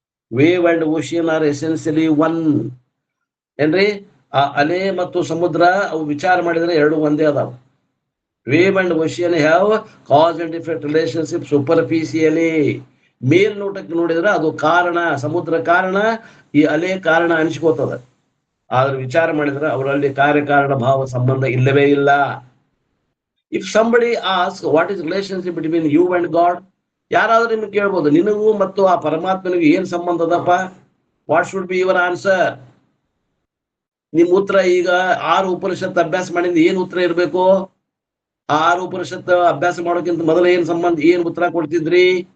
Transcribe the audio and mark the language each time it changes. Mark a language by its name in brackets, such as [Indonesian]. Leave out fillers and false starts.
[English] Wave and ocean are essentially one. [Kannada] ಏನ್ರಿ? ಆ ಅಲೆ ಮತ್ತು ಸಮುದ್ರ ಅವು ವಿಚಾರ ಮಾಡಿದ್ರೆ 2 ಒಂದೇ ಅದಾವ. [English] Wave and ocean have cause and effect relationship superficially. [Kannada] ಮೇಲ್ನೋಟಕ್ಕೆ ನೋಡಿದ್ರೆ ಅದು ಕಾರಣ, ಸಮುದ್ರ ಕಾರಣ, ಈ ಅಲೆ ಕಾರಣ ಅನಿಸ್ಕೋತದ. ಆದ್ರೆ ವಿಚಾರ ಮಾಡಿದ್ರೆ ಅವರಲ್ಲಿ ಕಾರ್ಯಕಾರಣ ಭಾವ ಸಂಬಂಧ ಇಲ್ಲವೇ ಇಲ್ಲ. [English] If somebody asks what is relationship between you and God, [Kannada] ಯಾರಾದ್ರೂ ನಿಮ್ಗೆ ಕೇಳ್ಬೋದು, ನಿನಗೂ ಮತ್ತು ಆ ಪರಮಾತ್ಮನಿಗೂ ಏನ್ ಸಂಬಂಧ ಅದಪ್ಪ? [English] What should be your answer? [Kannada] ನಿಮ್ ಉತ್ತರ ಈಗ 6 ಉಪನಿಷತ್ ಅಭ್ಯಾಸ ಮಾಡಿದ ಏನ್ ಉತ್ತರ ಇರ್ಬೇಕು? 6 ಉಪನಿಷತ್ ಅಭ್ಯಾಸ ಮಾಡೋಕ್ಕಿಂತ ಮೊದಲು ಏನ್ ಸಂಬಂಧ, ಏನ್ ಉತ್ತರ ಕೊಡ್ತಿದ್ರಿ?